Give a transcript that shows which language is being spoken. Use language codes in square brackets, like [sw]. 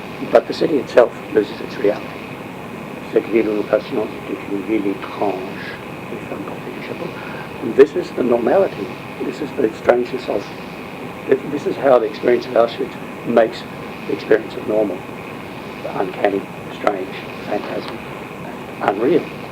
[en] but the city itself loses its reality. [fr] Cette ville où nous passions était une ville étrange. Les femmes portaient des chapeaux. [en] And this is the normality. This is the strangeness of. This is how the experience of Auschwitz makes the experience of normal, uncanny, strange, phantasm, unreal.